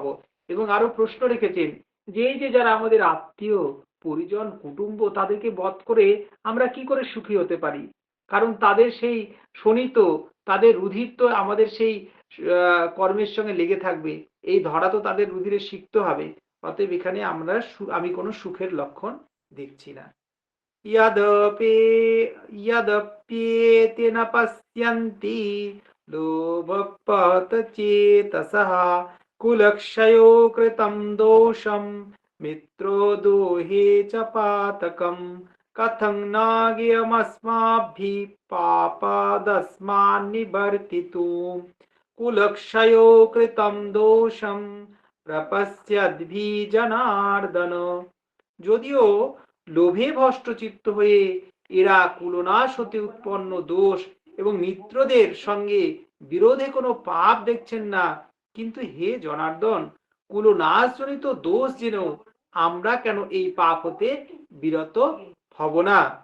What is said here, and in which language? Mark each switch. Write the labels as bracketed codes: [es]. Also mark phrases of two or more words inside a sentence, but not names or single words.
[bn] এবং আরো প্রশ্ন রেখেছেন যে এই যে যারা আমাদের আত্মীয় পরিজন কুটুম্ব তাদেরকে বধ করে আমরা কি করে সুখী হতে পারি, কারণ তাদের সেই শোণিত তাদের রুধির তো আমাদের সেই কর্মের সঙ্গে লেগে থাকবে, এই ধরা তো তাদের রুধিরে সিক্ত হবে। অতএব এখানে আমি কোনো সুখের লক্ষণ দেখছি না। [sa] यद्यप्येते न पश्यन्ति लोभपहत चेतसः कुलक्षयो कृतं दोषं मित्रोदोहे च पातकं कथं न ज्ञेयमस्माभिः पापादस्मान् निवर्तितुं कुलक्षयो कृतं दोषं प्रपश्यद्भिः जनार्दन। [bn] যদিও লোভে ভষ্টচিত্ত হয়ে এরা কুলনাশ হতে উৎপন্ন দোষ এবং মিত্রদের সঙ্গে বিরোধে কোনো পাপ দেখছেন না, কিন্তু হে জনার্দন, কুলনাশজনিত দোষ জেনেও আমরা কেন এই পাপ হতে বিরত হব না?